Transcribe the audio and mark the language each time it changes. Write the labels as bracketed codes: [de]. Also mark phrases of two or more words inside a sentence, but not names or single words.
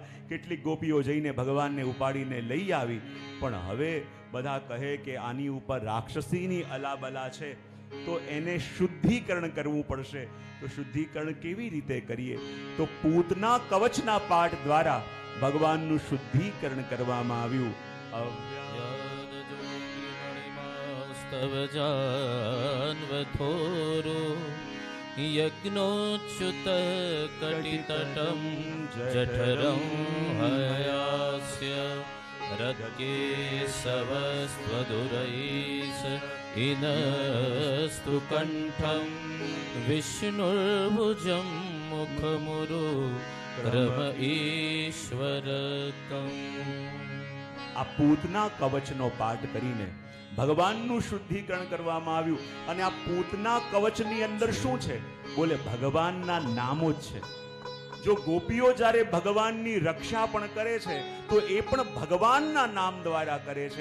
[gu] કેટલીક ગોપીઓ જઈને ભગવાનને ઉપાડીને લઈ આવી, પણ હવે બધા કહે કે આની ઉપર રાક્ષસીની અલાબલા છે, તો એને શુદ્ધિકરણ કરવું પડશે. તો શુદ્ધિકરણ કેવી રીતે કરીએ? તો પૂતના કવચના પાઠ દ્વારા ભગવાનનું શુદ્ધિકરણ કરવામાં આવ્યું. [sa] स्तव जान्वथोरो यज्ञोच्युत कटितटं जठरं हयास्य रत्केशवस्त्वदुरैष इनस्तु कण्ठं विष्णुर्भुजं मुखमुरु क्रम ईश्वरकम्। [gu] આ પૂતના કવચનો પાઠ કરીને ભગવાનનું શુદ્ધિકરણ કરવામાં આવ્યું. અને આ પૂતના કવચની અંદર શું છે? બોલે ભગવાનના નામો જ છે. જો ગોપીઓ જ્યારે ભગવાનની રક્ષા પણ કરે છે તો એ પણ ભગવાનના નામ દ્વારા કરે છે.